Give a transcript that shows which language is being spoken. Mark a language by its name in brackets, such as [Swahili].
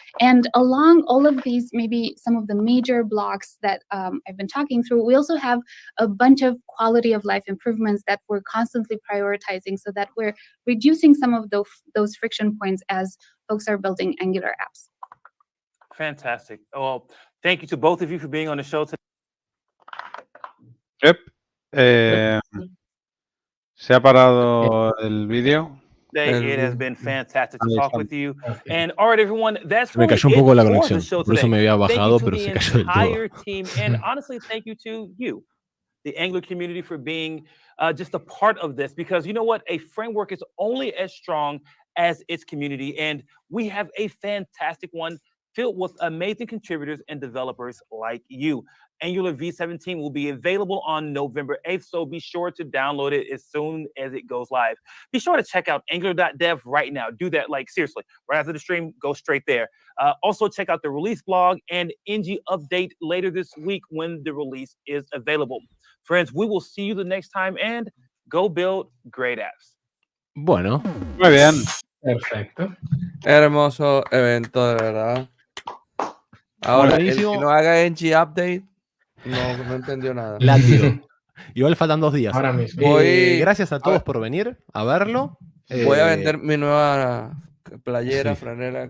[English] And along all of these, maybe some of the major blocks that I've been talking through, we also have a bunch of quality of life improvements that we're constantly prioritizing so that we're reducing some of those friction points as folks are building Angular apps. Fantastic. Well, thank you to both of you for being on the show today. Yep. [Spanish] Se ha parado el vídeo. [English] It has been fantastic to talk with you. And all right, everyone, that's [Spanish] me cayó un poco la conexión. Por eso me había bajado, bajado, pero se cayó del todo. [English] Team, and honestly, thank you to you, the Angular community, for being just a part of this. Because you know what? A framework is only as strong as its community. And we have a fantastic one filled with amazing contributors and developers like you. Angular v17 will be available on November 8th, so be sure to download it as soon as it goes live. Be sure to check out angular.dev right now. Do that, like, seriously. Right after the stream, go straight there. Also, check out the release blog and NG update later this week when the release is available. Friends, we will see you the next time, and go build great apps. [Spanish] Bueno. Muy bien. Perfecto. Hermoso evento, de verdad. Ahora, el que no haga NG update, no entendió nada. Látigo. Igual faltan 2 días. Ahora mismo. Gracias a todos por venir a verlo. Voy a vender mi nueva playera, franela.